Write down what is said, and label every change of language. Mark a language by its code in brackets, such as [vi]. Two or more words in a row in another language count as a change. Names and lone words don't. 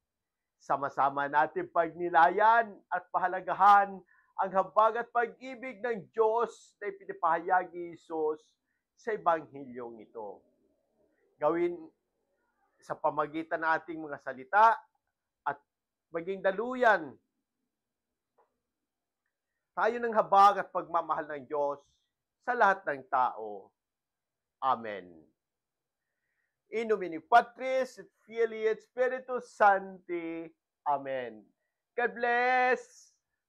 [tl] Sama-sama natin pagnilayan at pahalagahan ang habag at pag-ibig ng Diyos na ipinapahayag ni Jesus sa Ebanghilyong ito. Gawin sa pamagitan ng ating mga salita at maging daluyan tayo ng habag at pagmamahal ng Diyos sa lahat ng tao. Amen. [la] In nomine Patris et Filii et Spiritus Sancti. [en] Amen. God bless!